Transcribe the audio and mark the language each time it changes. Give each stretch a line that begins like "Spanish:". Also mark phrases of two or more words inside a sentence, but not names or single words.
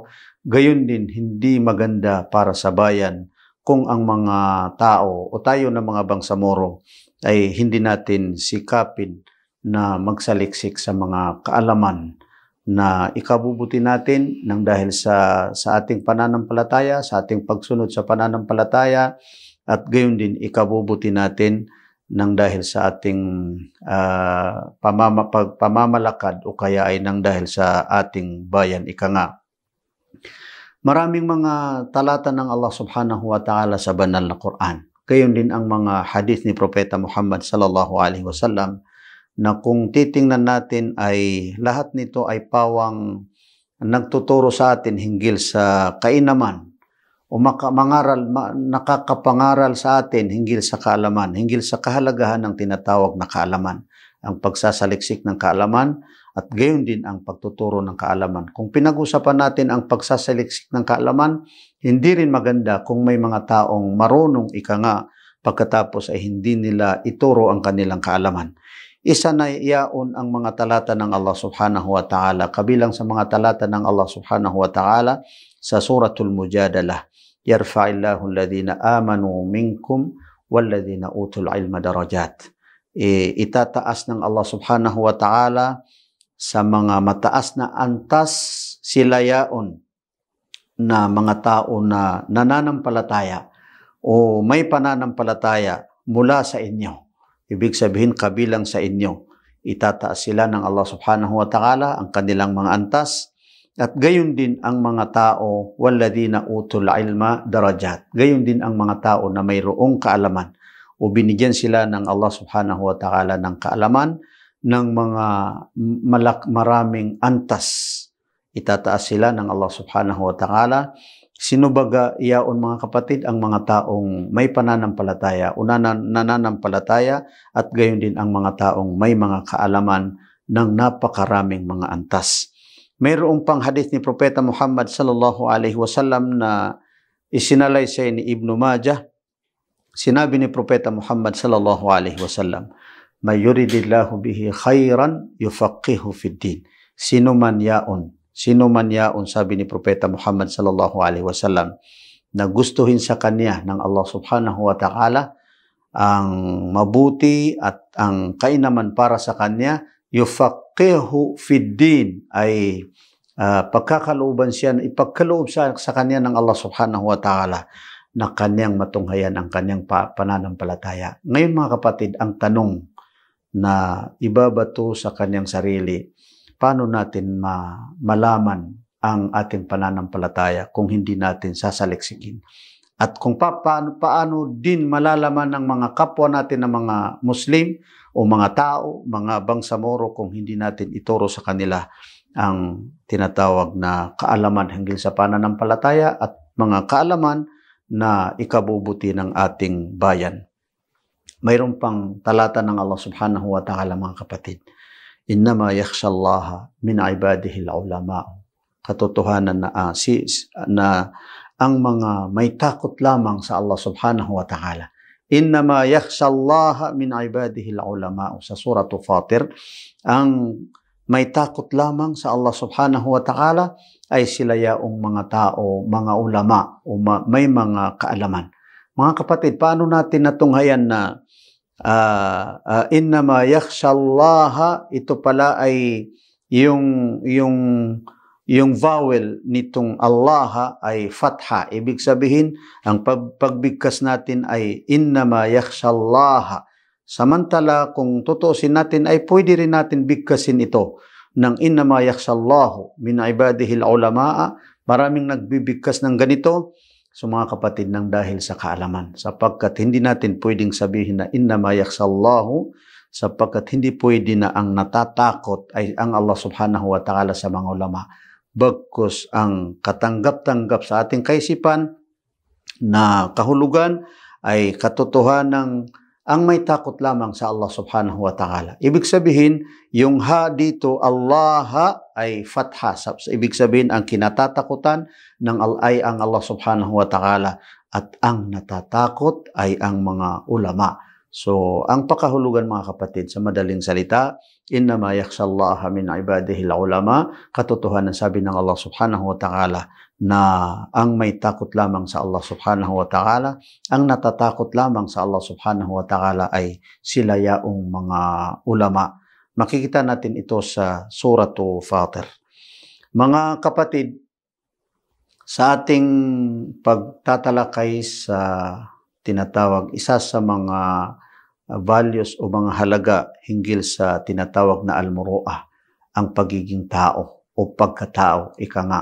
Filipino: Gayon din, hindi maganda para sa bayan kung ang mga tao o tayo na mga bangsamoro ay hindi natin sikapin na magsaliksik sa mga kaalaman na ikabubuti natin ng dahil sa ating pananampalataya, sa ating pagsunod sa pananampalataya, at gayon din ikabubuti natin ng dahil sa ating pamamalakad o kaya ay ng dahil sa ating bayan ika nga. Maraming mga talata ng Allah
Arabic: سبحانه وتعالى
Filipino: sa banal na Quran. Gayon din ang mga hadith ni Propeta Muhammad
Arabic: صلى الله عليه وسلم,
Filipino: na kung titingnan natin ay lahat nito ay pawang nagtuturo sa atin hinggil sa kainaman o nakakapangaral sa atin hinggil sa kaalaman, hinggil sa kahalagahan ng tinatawag na kaalaman, ang pagsasaliksik ng kaalaman at gayon din ang pagtuturo ng kaalaman. Kung pinag-usapan natin ang pagsasaliksik ng kaalaman, hindi rin maganda kung may mga taong marunong ika nga pagkatapos ay hindi nila ituro ang kanilang kaalaman. Isa na iyaon ang mga talata ng Allah
Arabic: سبحانه وتعالى,
Filipino: kabilang sa mga talata ng
Arabic: Allah سبحانه وتعالى sa suratul Mujadalah, يرفع الله الذين آمنوا منكم والذين أوتوا العلم درجات.
Filipino: Itataas ng Allah
Arabic: سبحانه وتعالى
Filipino: sa mga mataas na antas sila yaon na mga tao na nananampalataya o may pananampalataya mula sa inyo. Ibig sabihin, kabilang sa inyo. Itataas sila ng Allah
Arabic: سبحانه وتعالى
Filipino: ang kanilang mga antas. At gayon din ang mga tao,
Arabic: والذين أوتوا العلم درجات.
Filipino: Gayon din ang mga tao na mayroong kaalaman. O binigyan sila ng Allah
Arabic: سبحانه وتعالى
Filipino: ng kaalaman ng mga maraming antas. Itataas sila ng Allah
Arabic: سبحانه وتعالى.
Filipino: Sino baga iyaon mga kapatid? Ang mga taong may pananampalataya, nananampalataya, at gayon din ang mga taong may mga kaalaman ng napakaraming mga antas. Mayroong pang hadith ni Propeta Muhammad
Arabic: صلى الله عليه وسلم
Filipino: na isinalaysay ni Ibn Majah. Sinabi ni Propeta
Arabic: Muhammad صلى الله عليه وسلم, "من يرد الله به خيرا يفقهه في الدين."
Filipino: Sino man yaon, sabi ni Propeta Muhammad
Arabic: صلى الله عليه وسلم,
Filipino: na gustuhin sa kanya ng Allah
Arabic: سبحانه وتعالى
Filipino: ang mabuti at ang kainaman para sa kanya,
Arabic: يفقهه في الدين,
Filipino: ay pagkakalooban siya, ipagkaloob sa kanya ng Allah
Arabic: سبحانه وتعالى
Filipino: na kanyang matunghayan ang kanyang pananampalataya. Ngayon mga kapatid, ang tanong na ibabato sa kanyang sarili, paano natin malaman ang ating pananampalataya kung hindi natin sasaliksikin? At kung paano din malalaman ng mga kapwa natin ng mga Muslim o mga tao, mga bangsamoro, kung hindi natin ituro sa kanila ang tinatawag na kaalaman hinggil sa pananampalataya at mga kaalaman na ikabubuti ng ating bayan. Mayroon pang talata ng Allah
Arabic: سبحانه وتعالى
Filipino: mga kapatid.
Arabic: إنما يخشى الله من عباده العلماء.
Filipino: Katotohanan na ang mga may takot lamang sa Allah
Arabic: سبحانه وتعالى. إنما يخشى الله من عباده العلماء.
Filipino: Sa surah Fatir, ang may takot lamang sa Allah
Arabic: سبحانه وتعالى
Filipino: ay sila yaong mga tao, mga ulama o may mga kaalaman. Mga kapatid, paano natin natunghayan na
Arabic: إنما يخشى الله,
Filipino: ito pala ay yung vowel nitong Allah ay fatha. Ibig sabihin, ang pagbigkas natin ay
Arabic: إنما يخشى الله.
Filipino: Samantala, kung tutuusin natin, ay pwede rin natin bigkasin ito ng
Arabic: إنما يخشى الله من عباده العلماء.
Filipino: Maraming nagbibigkas ng ganito. So mga kapatid, nang dahil sa kaalaman, sapagkat hindi natin pwedeng sabihin na
Arabic: إنما يخشى الله,
Filipino: sapagkat hindi pwede na ang natatakot ay ang Allah
Arabic: سبحانه وتعالى
Filipino: sa mga ulama. Bagkus ang katanggap-tanggap sa ating kaisipan na kahulugan ay katotohanan ang may takot lamang sa Allah
Arabic: سبحانه وتعالى.
Filipino: Ibig sabihin, yung ha dito, Allah ay fatha. Ibig sabihin, ang kinatatakutan ay ang Allah
Arabic: سبحانه وتعالى
Filipino: at ang natatakot ay ang mga ulama. So, ang pakahulugan mga kapatid, sa madaling salita,
Arabic: إنما يخشى الله من عباده العلماء,
Filipino: katotohanan sabi ng Allah
Arabic: سبحانه وتعالى
Filipino: na ang may takot lamang sa Allah
Arabic: سبحانه وتعالى,
Filipino: ang natatakot lamang sa Allah
Arabic: سبحانه وتعالى
Filipino: ay sila yaong mga ulama. Makikita natin ito sa surah Fatir. Mga kapatid, sa ating pagtatalakay sa tinatawag, isa sa mga values o mga halaga hinggil sa tinatawag na al-muru'ah, ang pagiging tao o pagkatao, ika nga.